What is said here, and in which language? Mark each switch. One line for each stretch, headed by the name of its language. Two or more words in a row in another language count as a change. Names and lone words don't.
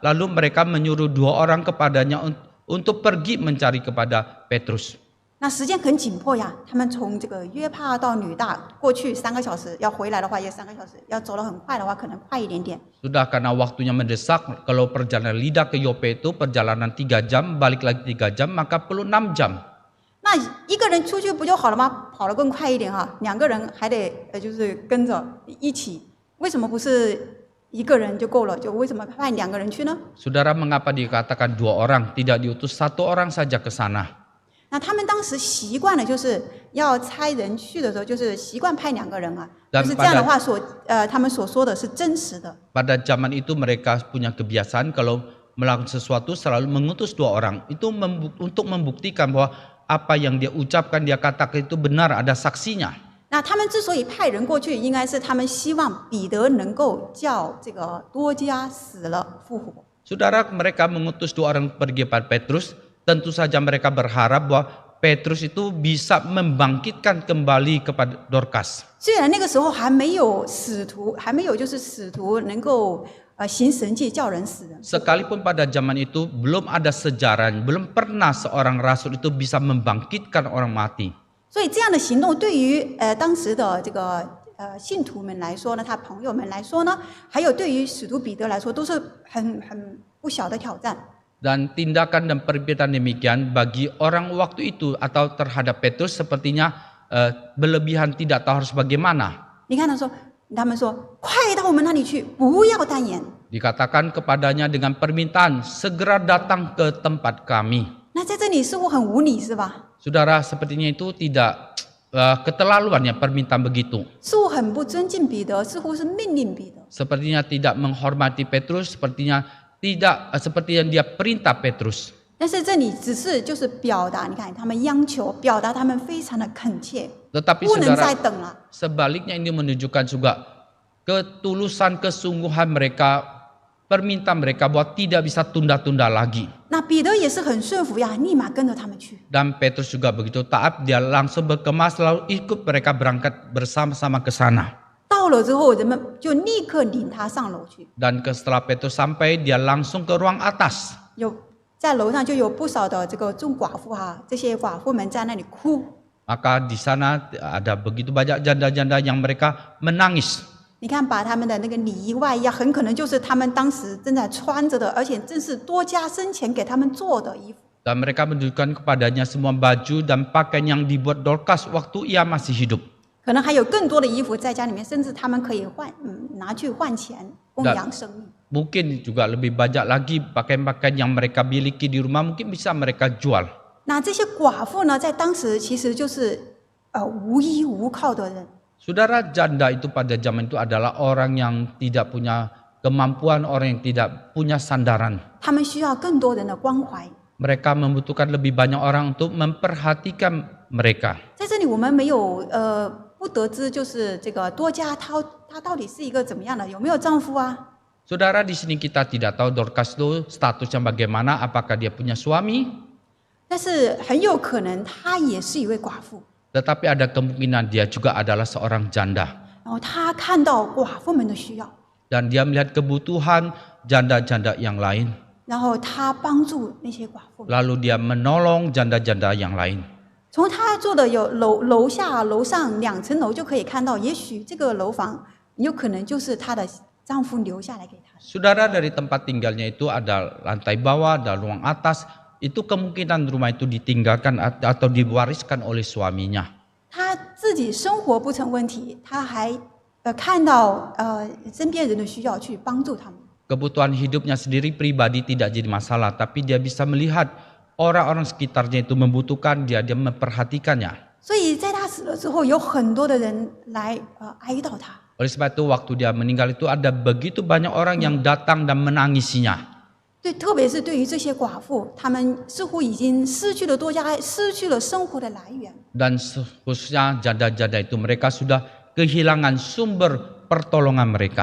Indonesian: Lalu mereka menyuruh 2 orang kepadanya untuk pergi mencari kepada Petrus.
Chinese: 那时间很紧迫呀，他们从这个约帕到女大过去3个小时，要回来的话也3个小时，要走得很快的话可能快一点点。
Indonesian: Sudah karena waktunya mendesak, kalau perjalanan Lida ke Yope itu perjalanan 3 jam, balik lagi 3 jam, maka perlu 6 jam.
Chinese: 那一个人出去不就好了吗？跑得更快一点哈，2个人还得就是跟着一起，为什么不是1个人就够了？就为什么派2个人去呢？
Indonesian: Saudara, mengapa dikatakan 2 orang, tidak diutus 1 orang saja ke sana?
Chinese: 那他们当时习惯了，就是要差人去的时候，就是习惯派2个人啊，就是这样的话他们所说的是真实的。
Indonesian: Pada zaman itu mereka punya kebiasaan kalau melakukan sesuatu selalu mengutus 2 orang. Itu untuk membuktikan bahwa apa yang dia ucapkan, dia katakan itu benar, ada saksinya.
Chinese: 那他们之所以派人过去，应该是他们希望彼得能够叫这个多加死了复活。
Indonesian: Saudara, mereka mengutus 2 orang pergi pada Petrus. Tentu saja mereka berharap bahwa Petrus itu bisa membangkitkan kembali kepada Dorcas.
Chinese: 虽然那个时候还没有使徒能够行神迹叫人死人，
Indonesian: Sekalipun pada zaman itu belum ada sejarah, belum pernah seorang rasul itu bisa membangkitkan orang mati.
Chinese: 所以这样的行动对于当时的这个信徒们来说呢，他朋友们来说呢，还有对于使徒彼得来说，都是很不小的挑战。
Indonesian: Dan tindakan dan perbuatan demikian bagi orang waktu itu atau terhadap Petrus sepertinya berlebihan, tidak tahu harus bagaimana.
Chinese: 你看他们说，快到我们那里去，不要单言。
Indonesian: Dikatakan kepadanya dengan permintaan, segera datang ke tempat kami.
Chinese: 那在这里似乎很无理，是吧？
Indonesian: Saudara, sepertinya itu tidak keterlaluan ya permintaan begitu.
Chinese: 似乎很不尊敬彼得，似乎是命令彼得。
Indonesian: Sepertinya tidak menghormati Petrus, sepertinya tidak seperti yang dia perintah Petrus.
Chinese: 但是这里只是就是表达，你看他们央求，表达他们非常的恳切，
Indonesian: Tetapi
Chinese: 不能再
Indonesian: saudara,
Chinese: 等了。
Indonesian: sebaliknya ini menunjukkan juga ketulusan, kesungguhan mereka, permintaan mereka bahwa tidak bisa tunda-tunda lagi.
Chinese: 那彼得也是很顺服呀，立马跟着他们去。
Indonesian: Dan Petrus juga begitu taat, dia langsung berkemas lalu ikut mereka berangkat bersama-sama ke sana.
Chinese: 到了之后，人们就立刻领他上楼去。
Indonesian: Dan setelah Petrus sampai, dia langsung ke ruang atas.
Chinese: 在楼上就有不少的这个众寡妇哈，这些寡妇们在那里哭。
Indonesian: Maka di sana ada begitu banyak janda-janda yang mereka menangis.
Chinese: 你看，把他们的那个里衣外衣啊，很可能就是他们当时正在穿着的，而且正是多加生前给他们做的衣服。
Indonesian: Dan mereka menunjukkan kepadanya semua baju dan pakaian yang dibuat Dorcas waktu ia masih hidup.
Chinese: 可能还有更多的衣服在家里面，甚至他们可以拿去换钱供养生命。
Indonesian: Mungkin juga lebih banyak lagi pakaian-pakaian yang mereka miliki di rumah mungkin bisa mereka jual.
Chinese: 那这些寡妇呢，在当时其实就是无依无靠的人。
Indonesian: Saudara, janda itu pada zaman itu adalah orang yang tidak punya kemampuan, orang yang tidak punya sandaran.
Chinese: 他们需要更多人的关怀。
Indonesian: Mereka membutuhkan lebih banyak orang untuk memperhatikan mereka.
Chinese: 在这里我们没有不得知，就是这个多加她到底是一个怎么样的，有没有丈夫啊？
Indonesian: Saudara, di sini kita tidak tahu Dorcas itu statusnya bagaimana, apakah dia punya suami.
Chinese: 但是很有可能她也是一位寡妇。
Indonesian: Tetapi ada kemungkinan dia juga adalah seorang janda.
Chinese: 然后她看到寡妇们的需要，
Indonesian: Dan dia melihat kebutuhan janda-janda yang lain.
Chinese: 然后她帮助那些寡妇。
Indonesian: Lalu dia menolong janda-janda yang lain.
Chinese: 从她做的有楼下楼上2层楼就可以看到，也许这个楼房有可能就是她的丈夫留下来给她。
Indonesian: Saudara, dari tempat tinggalnya itu ada lantai bawah, ada ruang atas. Itu kemungkinan rumah itu ditinggalkan atau diwariskan oleh suaminya.
Chinese: 她自己生活不成问题，她还看到身边人的需要去帮助他们。
Indonesian: Kebutuhan hidupnya sendiri pribadi tidak jadi masalah, tapi dia bisa melihat orang-orang sekitarnya itu membutuhkan dia memperhatikannya.
Chinese: 所以在她死了之后，有很多的人来哀悼她。
Indonesian: Oleh sebab itu waktu dia meninggal itu ada begitu banyak orang yang datang dan menangisinya.
Chinese: 对，特别是对于这些寡妇，她们似乎已经失去了多家，失去了生活的来源。
Indonesian: Dan khususnya janda-janda itu mereka sudah kehilangan sumber pertolongan mereka.